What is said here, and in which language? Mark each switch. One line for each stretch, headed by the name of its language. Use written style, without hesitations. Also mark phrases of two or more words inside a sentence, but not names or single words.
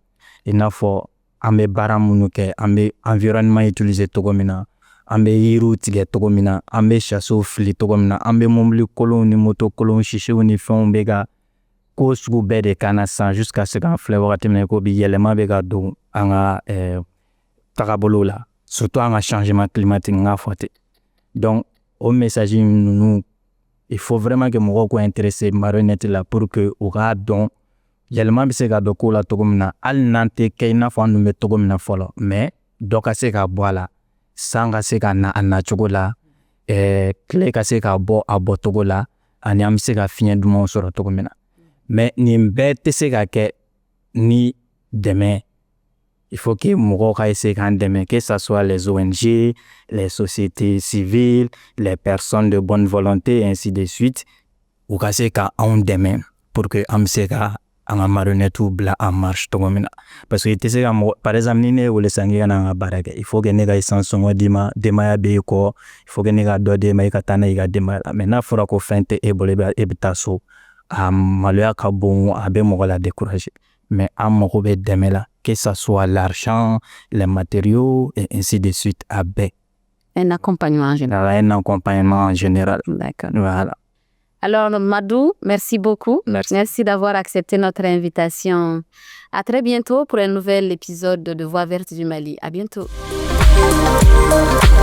Bambara: I n'a fɔ an bɛ baara minnu kɛ, an bɛ
French: environnement utiliser
Bambara: cogo min na, an bɛ yiriw tigɛ cogo min na, an bɛ chassew fili cogo min na, an bɛ mobili kolonw ni moto kolonw sisiw ni fɛnw bɛ ka ko sugu bɛɛ de kana san
French: jusqu'à ce
Bambara: k'an filɛ wagati min na ko bi yɛlɛma bɛ ka don an ka tagabolow la, surtout an ka
French: changement climatique
Bambara: n k'a fɔ ten. Donc o message ninnu
French: il faut vraiment que
Bambara: mɔgɔw k'u
French: intéresser marionnette
Bambara: la
French: pour que
Bambara: u k'a dɔn yɛlɛma bɛ se ka don kow la cogo min na hali n'an tɛ kɛ i n'a fɔ an dun bɛ cogo min na fɔlɔ, mais dɔ ka se ka bɔ a la, san ka se ka na a nacogo la, tile ka se ka bɔ a bɔcogo la, ani an bɛ se ka fiɲɛ dumanw sɔrɔ cogo min na. Mais nin bɛɛ tɛ se ka kɛ ni dɛmɛ.
French: Il faut que
Bambara: mɔgɔw ka essayer k'an dɛmɛ,
French: que ça soit les ONG, les sociétés civiles, les personnes de bonne volonté, ainsi de suite,
Bambara: u ka se ka anw dɛmɛ
French: pour que
Bambara: an bɛ se ka an ka marionnettew bila
French: en marche
Bambara: cogo min na.
French: Parce que
Bambara: i tɛ se ka mɔgɔ,
French: par exemple
Bambara: ni ne ye wele san k'i ka na an ka baara kɛ,
French: il faut que
Bambara: ne ka essence sɔngɔ d'i ma, denbaya b'e kɔ,
French: il faut que
Bambara: ne ka dɔ d'e ma i ka taa n'a ye i ka denbaya la. Mais n'a fɔra ko fɛn tɛ e bolo e bɛ taa so, a maloya ka bon, a bɛ mɔgɔ la décourager. Mais an mago bɛ dɛmɛ la,
French: que ça soit l'argent, les matériaux et ainsi de suite,
Bambara: a bɛɛ.
French: Un accompagnement en général. Un accompagnement en général. D'accord. Voilà. Alors Madou, merci beaucoup. Merci. Merci d'avoir accepté notre invitation. À très bientôt pour un nouvel épisode de Voix verte du Mali.